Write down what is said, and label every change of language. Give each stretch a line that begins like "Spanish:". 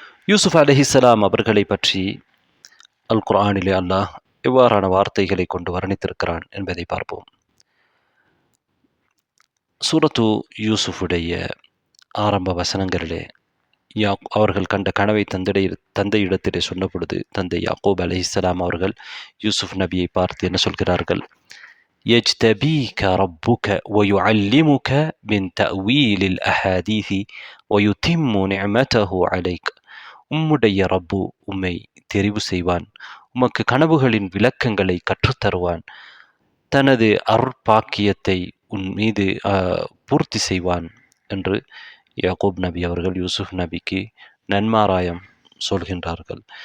Tamil: யூசுப் அலைஹிஸ்ஸலாம் அவர்களை பற்றி அல் குர்ஆனிலே அல்லாஹ் எவ்வாறான வார்த்தைகளை கொண்டு வர்ணித்திருக்கிறான் என்பதை பார்ப்போம். சூரத்து யூசுஃபுடைய ஆரம்ப வசனங்களிலே அவர்கள் கண்ட கனவை தந்தையிடத்திலே சொன்ன பொழுது, தந்தை யாக்கூப் அலைஹிஸ்ஸலாம் அவர்கள் யூசுப் நபியை பார்த்து என்ன சொல்கிறார்கள்?
Arabic: يجتبيك ربك ويعلمك من تأويل الأحاديث ويتم نعمته عليك.
Tamil: உம்முடைய ரப்பு உம்மை தெரிவு செய்வான், உமக்கு கனவுகளின் விளக்கங்களை கற்றுத்தருவான், தனது அருட்பாக்கியத்தை உன் மீது பூர்த்தி செய்வான் என்று யாக்கூப் நபி அவர்கள் யூசுப் நபிக்கு நன்மாராயம் சொல்கின்றார்கள்.